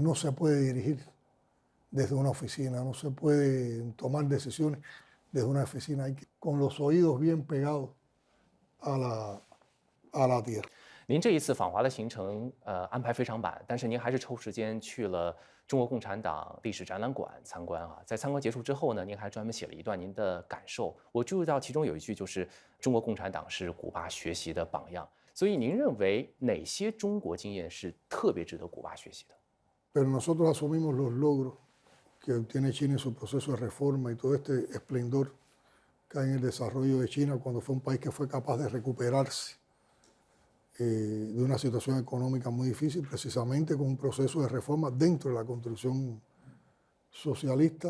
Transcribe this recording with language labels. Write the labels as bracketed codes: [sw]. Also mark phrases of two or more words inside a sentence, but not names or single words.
[es] No se puede dirigir desde una oficina, no se puede tomar decisiones desde una oficina, hay que con los oídos bien pegados a la tierra. [zh] 您这一次访华的行程，安排非常满，但是您还是抽时间去了中国共产党历史展览馆参观啊。在参观结束之后呢，您还专门写了一段您的感受。我注意到其中有一句就是中国共产党是古巴学习的榜样。所以您认为哪些中国经验是特别值得古巴学习的？ [es] Pero nosotros asumimos los logros que obtiene China en su proceso de reforma y todo este esplendor que hay en el desarrollo de China cuando fue un país que fue capaz de recuperarse de una situación económica muy difícil, precisamente con un proceso de reforma dentro de la construcción socialista.